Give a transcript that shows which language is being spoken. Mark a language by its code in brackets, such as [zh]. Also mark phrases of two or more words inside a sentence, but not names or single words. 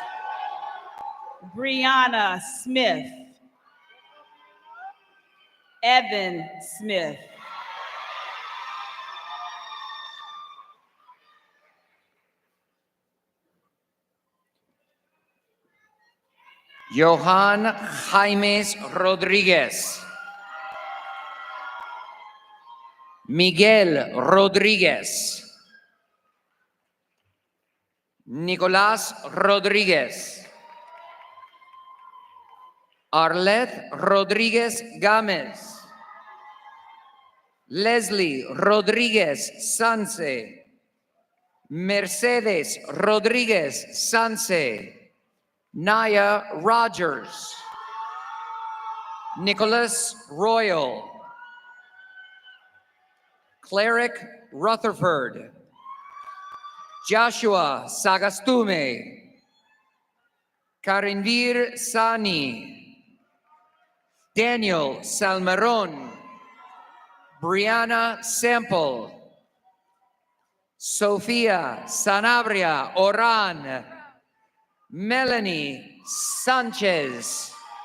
[en] Brianna Smith. Evan Smith. Johan Jaimes Rodriguez. Miguel Rodriguez. Nicolás Rodríguez. Arlette Rodríguez Gámez. Leslie Rodríguez Sanse. Mercedes Rodríguez Sanse. Naya Rogers. Nicholas Royal. Cleric Rutherford. Joshua Sagastume. Karinvir Sani. Daniel Salmeron. Brianna Sample. Sofia Sanabria Oran. Melanie Sanchez.